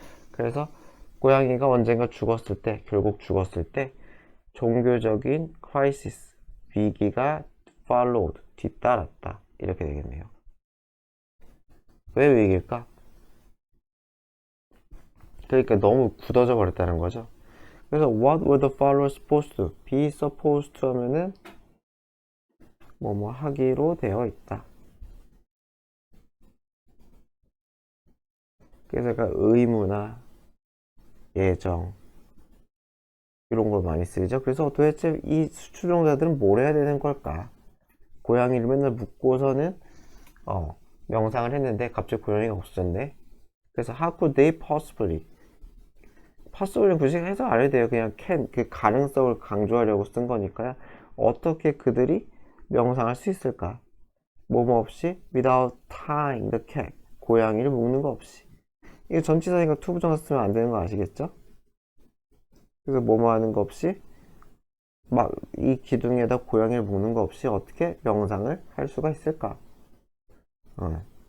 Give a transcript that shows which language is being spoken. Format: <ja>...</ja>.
<ko>그래서 고양이가 언젠가 죽었을 때, 결국 죽었을 때 종교적인 crisis, 위기가 followed, 뒤따랐다 이렇게 되겠네요. 왜 위기일까? 그러니까 너무 굳어져 버렸다는 거죠.</ko> <en>그래서 what were the followers supposed to? be supposed to</en> <ko>하면은 뭐뭐 하기로 되어 있다. 그래서 약간 의무나 예정 이런 걸 많이 쓰죠. 그래서 도대체 이 추종자들은 뭘 해야 되는 걸까? 고양이를 맨날 묶고서는 명상을 했는데 갑자기 고양이가 없어졌네.</ko> <en>그래서 how could they possibly?</en> <ko>possibly는 굳이 해석 안 해도 돼요. 그냥 can 그 가능성을 강조하려고 쓴 거니까요. 어떻게 그들이 명상할 수 있을까? 뭐뭐 없이</ko> <en>without tying the cat</en> <ko>고양이를 묶는 거 없이. 이거 전치사니까 투부정사 쓰면 안 되는 거 아시겠죠? 그래서 뭐뭐 하는 거 없이 막 이 기둥에다 고양이를 묶는 거 없이 어떻게 명상을 할 수가 있을까? 어.</ko>